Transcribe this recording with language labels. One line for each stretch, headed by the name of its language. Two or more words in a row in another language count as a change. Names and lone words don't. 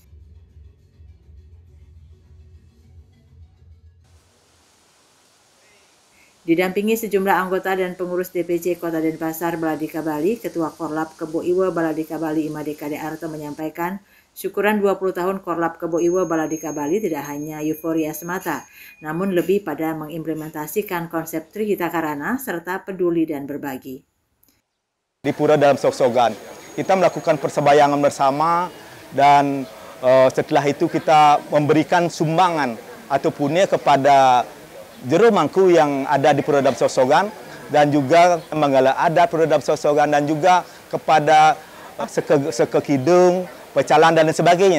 Indonesian: Didampingi sejumlah anggota dan pengurus DPC Kota Denpasar Baladika Bali, Ketua Korlap Kebo Iwo Baladika Bali IMADE KDRT menyampaikan, syukuran 20 tahun Korlap Kebo Iwo Baladika Bali tidak hanya euforia semata, namun lebih pada mengimplementasikan konsep Trihita Karana serta peduli dan berbagi. Di Pura Dalam Sroksogan, kita melakukan persembahyangan bersama dan setelah itu kita memberikan sumbangan atau punya kepada juru mangku yang ada di Pura Dalam Sroksogan dan juga Manggala Adat Pura Dalam Sroksogan dan juga kepada Sekekidung, Pecalang dan sebagainya.